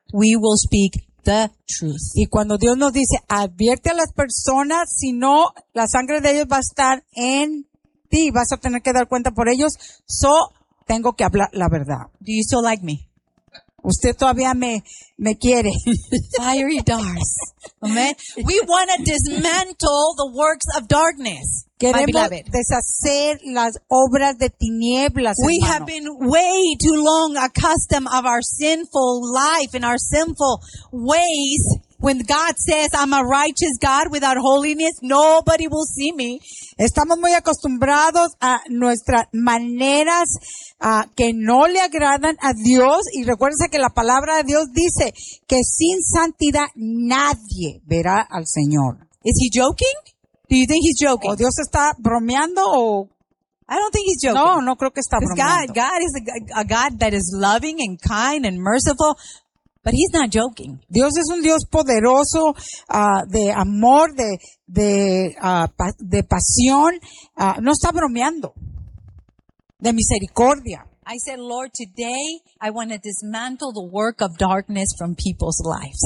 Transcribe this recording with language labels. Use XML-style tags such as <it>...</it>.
<en>We will speak the truth.</en> <es>Y cuando Dios nos dice, advierte a las personas, si no, la sangre de ellos va a estar en ti. Vas a tener que dar cuenta por ellos. So, tengo que hablar la verdad.</es> <en>Do you still like me?</en> <es>Usted todavía me quiere.</es> <en>Fiery darts. Amen. We want to dismantle the works of darkness.</en> <es>Queremos deshacer las obras de tinieblas, hermano.</es> <en>We have been way too long accustomed of our sinful life and our sinful ways. When God says, I'm a righteous God without holiness, nobody will see me.</en> <es>Estamos muy acostumbrados a nuestras maneras que no le agradan a Dios. Y recuérdense que la palabra de Dios dice que sin santidad nadie verá al Señor.</es> <en>Is he joking? Do you think he's joking?</en> <es>¿O Dios está bromeando o...?</es> <en>I don't think he's joking.</en> <es>No, no creo que está bromeando.</es> <en>God is a God that is loving and kind and merciful. But he's not joking.</en> <es>Dios es un Dios poderoso, de amor, de pasión. No está bromeando. De misericordia.</es> <en>I said, Lord, today I want to dismantle the work of darkness from people's lives.</en>